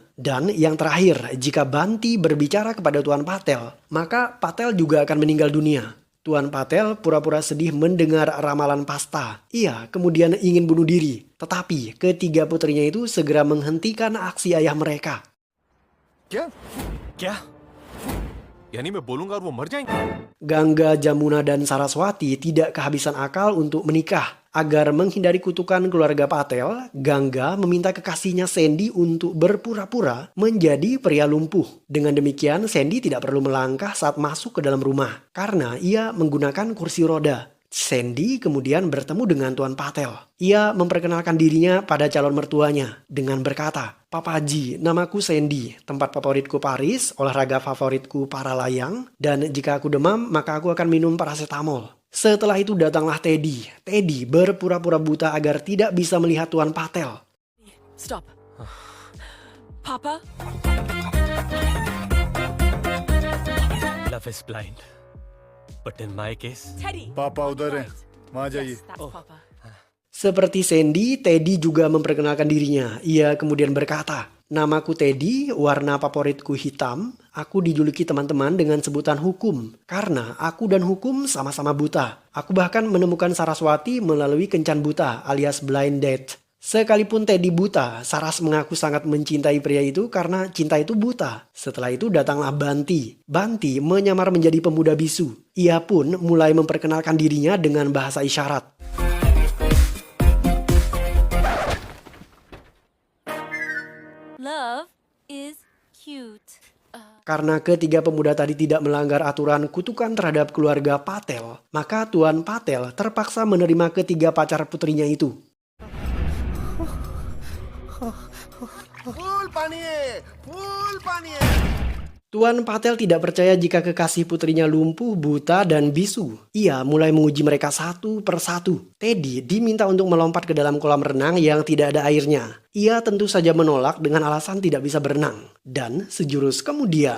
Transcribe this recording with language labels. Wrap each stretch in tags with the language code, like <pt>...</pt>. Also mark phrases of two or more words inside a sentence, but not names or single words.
<id>Dan yang terakhir, jika Banti berbicara kepada Tuan Patel, maka Patel juga akan meninggal dunia. Tuan Patel pura-pura sedih mendengar ramalan Pasta. Ia kemudian ingin bunuh diri. Tetapi ketiga putrinya itu segera menghentikan aksi ayah mereka.</id> <hi>क्या यानी मैं बोलूंगा और वो मर जाएंगे.</hi> <id>Ganga, Jamuna, dan Saraswati tidak kehabisan akal untuk menikah. Agar menghindari kutukan keluarga Patel, Ganga meminta kekasihnya Sandy untuk berpura-pura menjadi pria lumpuh. Dengan demikian, Sandy tidak perlu melangkah saat masuk ke dalam rumah karena ia menggunakan kursi roda. Sandy kemudian bertemu dengan Tuan Patel. Ia memperkenalkan dirinya pada calon mertuanya dengan berkata, "Papaji, namaku Sandy, tempat favoritku Paris, olahraga favoritku para layang, dan jika aku demam maka aku akan minum paracetamol." Setelah itu datanglah Teddy. Teddy berpura-pura buta agar tidak bisa melihat Tuan Patel.</id> <en>Stop. Papa? Love is blind, but in my case, Teddy.</en> <hi>पापा उधर हैं, वहाँ जाइए.</hi> <en>Yes, that's Papa.</en> <id>Seperti Sandy, Teddy juga memperkenalkan dirinya. Ia kemudian berkata, "Namaku Teddy, warna favoritku hitam. Aku dijuluki teman-teman dengan sebutan hukum. Karena aku dan hukum sama-sama buta. Aku bahkan menemukan Saraswati melalui kencan buta alias</id> <en>blind date."</en> <id>Sekalipun Teddy buta, Saras mengaku sangat mencintai pria itu karena cinta itu buta. Setelah itu datanglah Banti. Banti menyamar menjadi pemuda bisu. Ia pun mulai memperkenalkan dirinya dengan bahasa isyarat.</id> <en>Love is cute.</en> <id>Karena ketiga pemuda tadi tidak melanggar aturan kutukan terhadap keluarga Patel, maka Tuan Patel terpaksa menerima ketiga pacar putrinya itu.</id> <hi>फूल पानी है, फूल पानी है.</hi> <id>Tuan Patel tidak percaya jika kekasih putrinya lumpuh, buta, dan bisu. Ia mulai menguji mereka satu persatu. Teddy diminta untuk melompat ke dalam kolam renang yang tidak ada airnya. Ia tentu saja menolak dengan alasan tidak bisa berenang.</id>